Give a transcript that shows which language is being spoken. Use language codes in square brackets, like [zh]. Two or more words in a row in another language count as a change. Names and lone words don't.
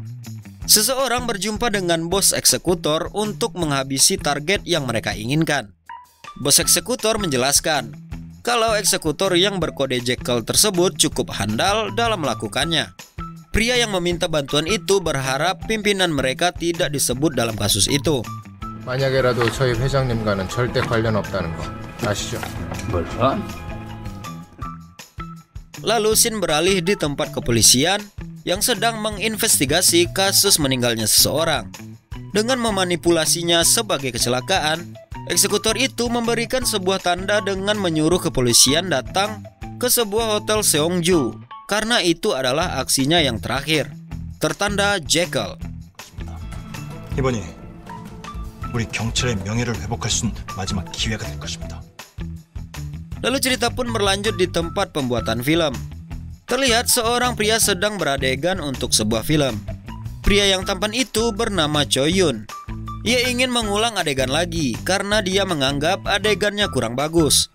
[id] Seseorang berjumpa dengan bos eksekutor untuk menghabisi target yang mereka inginkan. Bos eksekutor menjelaskan kalau eksekutor yang berkode Jekyll tersebut cukup handal dalam melakukannya. Pria yang meminta bantuan itu berharap pimpinan mereka tidak disebut dalam kasus itu. [ko] 만약에라도 저희 회장님과는 절대 관련 없다는 거 아시죠? 뭘까? [id] Lalu scene beralih di tempat kepolisian yang sedang menginvestigasi kasus meninggalnya seseorang. Dengan memanipulasinya sebagai kecelakaan, eksekutor itu memberikan sebuah tanda dengan menyuruh kepolisian datang ke sebuah hotel Seongju karena itu adalah aksinya yang terakhir. Tertanda Jekyll. [ko] 이번이 우리 경찰의 명예를 회복할 수 있는 마지막 기회가 될 것입니다. [id] Lalu cerita pun berlanjut di tempat pembuatan film. Terlihat seorang pria sedang beradegan untuk sebuah film. Pria yang tampan itu bernama Choi Yun. Ia ingin mengulang adegan lagi karena dia menganggap adegannya kurang bagus.